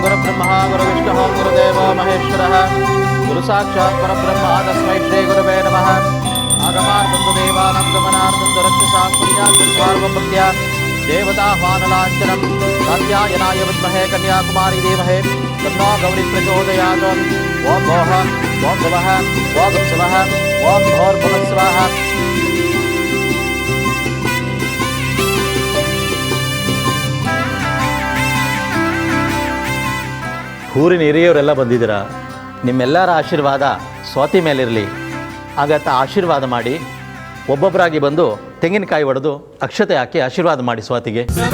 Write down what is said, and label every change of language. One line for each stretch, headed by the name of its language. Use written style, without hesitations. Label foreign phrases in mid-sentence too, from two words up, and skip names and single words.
Sanskrit: ಗುರುರ್ಬ್ರಹ್ಮ ಗುರುವಿಷ್ಣುಃ ಗುರುದೇವೋ ಮಹೇಶ್ವರಃ ಗುರು ಸಾಕ್ಷಾತ್ ಪರಬ್ರಹ್ಮ ತಸ್ಮೈ ಶ್ರೀ ಗುರುವೇ ನಮಃ ಆಗಮಾರ್ಥಂ ದೇವಾನಾಂ ಗಮನಾರ್ಥಂ ರಕ್ಷಸಾಂ ಪುಣ್ಯಾತ್ಮಭಕ್ತ್ಯಾ ದೇವತಾಹ್ವಾನಲಾಂಛನಂ ಕಾತ್ಯಾಯನಾಯ ವಿದ್ಮಹೇ ಕನ್ಯಾಕುಮಾರಿ ಧೀಮಹಿ ತನ್ನೋ ಗೌರಿ ಪ್ರಚೋದಯಾತ್ ಓಂ ಭೋಃ ಓಂ ಭುವಃ ಓಂ ಸ್ವಃ ಓಂ ಭೋರ್ಭುವಃ ಸ್ವಃ.
Kannada: ಊರಿನ ಹಿರಿಯವರೆಲ್ಲ ಬಂದಿದ್ದೀರಾ. ನಿಮ್ಮೆಲ್ಲರ ಆಶೀರ್ವಾದ ಸ್ವಾತಿ ಮೇಲಿರಲಿ. ಆಗತ್ತ ಆಶೀರ್ವಾದ ಮಾಡಿ ಒಬ್ಬೊಬ್ಬರಾಗಿ ಬಂದು ತೆಂಗಿನಕಾಯಿ ಒಡೆದು ಅಕ್ಷತೆ ಹಾಕಿ ಆಶೀರ್ವಾದ ಮಾಡಿ ಸ್ವಾತಿಗೆ.